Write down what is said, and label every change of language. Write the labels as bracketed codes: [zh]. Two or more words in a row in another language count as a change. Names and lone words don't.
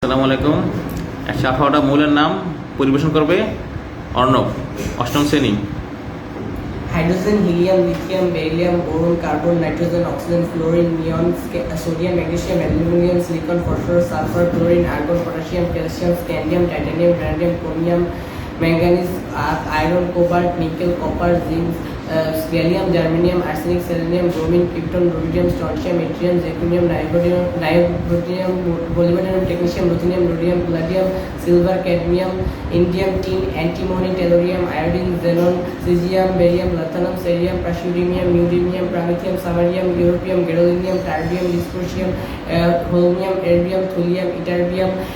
[ar] السلام عليكم. [bn] শাখাওয়াটা মূলের নাম পরিবেশন করবে অর্ণব, অষ্টম শ্রেণী। [en] Hydrogen, helium, lithium, beryllium, boron, carbon, nitrogen, oxygen, fluorine, neon, sodium, magnesium, aluminum, silicon, phosphorus, sulfur, chlorine, argon, potassium, calcium, scandium, titanium, vanadium, chromium, manganese, iron, cobalt, nickel, copper, zinc, gallium, germanium, arsenic, selenium, bromine, krypton, rubidium, strontium, yttrium, zirconium, niobium, molybdenum, technetium, ruthenium, rhodium, palladium, silver, cadmium, indium, tin, antimony, tellurium, iodine, xenon, cesium, barium, lanthanum, cerium, praseodymium, neodymium, promethium, samarium, europium, gadolinium, terbium, dysprosium, holmium, erbium, thulium, ytterbium,